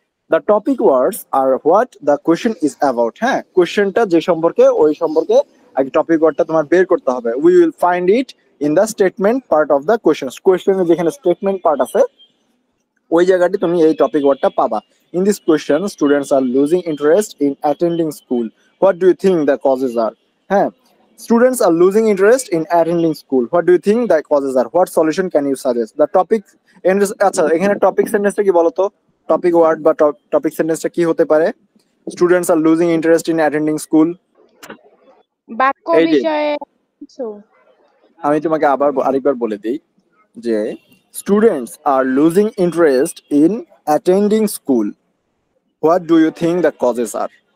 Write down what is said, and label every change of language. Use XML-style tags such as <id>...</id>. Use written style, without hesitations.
<en>The topic words are what the question is about.</en> <bn>হ্যাঁ, কোয়েশ্চেনটা যে সম্পর্কে, ওই সম্পর্কে আগে টপিক ওয়ার্ডটা তোমার বের করতে হবে।</bn> <en>We will find it in the statement part of the question.</en> <bn>কোয়েশ্চেনের যেখানে স্টেটমেন্ট পার্ট আছে ওই জায়গাটি তুমি এই টপিক ওয়ার্ডটা পাবা।</bn> <en>In this question students are losing interest in attending school, what do you think the causes are. হ্যাঁ, students are losing interest in attending school, what do you think the causes are, what solution can you suggest, the topic।</en> <bn>আচ্ছা, এখানে topic সেন্টেন্সটা কি বলতো? Topic word বা topic সেন্টেন্সটা কি হতে পারে?</bn> <en>students are losing interest in attending school,</en> <bn>বাক্য এই যে বিষয়ে কিছু। আমি তোমাকে আরেকবার বলে দিই যে</bn> <en>Students are losing interest in attending school, what do you think the causes are.</en>